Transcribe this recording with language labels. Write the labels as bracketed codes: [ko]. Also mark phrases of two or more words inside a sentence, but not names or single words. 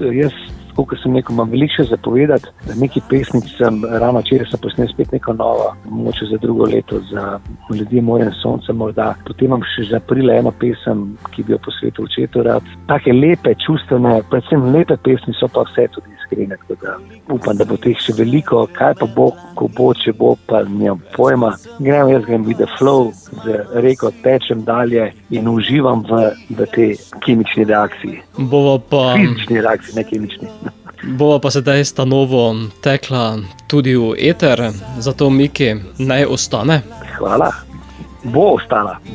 [sl] Jaz, kot sem rekel, imam veliko še zapovedati. Neki pesnic sem ravno včeraj sem posnel spet neko novo, mogoče za drugo leto, za Ljudje morja in sonca morda. Potem imam še za aprila eno pesem, ki bi jo posvetil očetu rad. Take lepe, čustvene, predvsem lepe pesmi so pa vse tudi iskrene, tako da upam, da bo teh še veliko. Kaj pa bo, ko bo, če bo, pa nimam pojma. [en] Grem with the flow, [sl] z reko tečem dalje in uživam v tej kemični reakciji. Fizični reakciji, ne kemični. Bova pa sedaj sta novo tekla tudi v eter, zato Miki naj ostane. Hvala. Bo ostala.